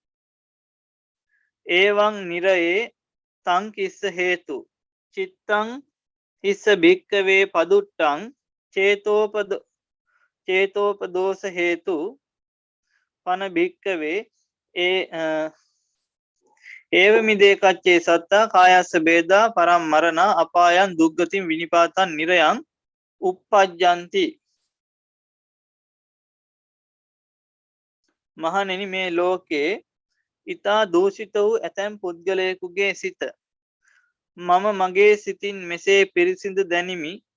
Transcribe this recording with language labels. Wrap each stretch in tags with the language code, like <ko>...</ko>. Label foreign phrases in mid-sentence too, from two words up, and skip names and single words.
<pi>ඒවං නිරයේ තං කිස්ස හේතු චිත්තං හිස්ස භික්කවේ පදුට්ටං චේතෝපදෝස හේතු පන භික්කවේ ඒව මිදේකච්චේ සත්තා කායස්ස බේදා පරම් මරණ අපායන් දුග්ගතින් විනිපාතන් නිරයන් උප්පජ්ජන්ති</pi> <si>මහණෙනි මේ ලෝකේ ඉතා දූෂිත වූ ඇතැම් පුද්ගලයෙකුගේ සිත මම මගේ සිතින් මෙසේ පිරිසිදු දැනිමි</si>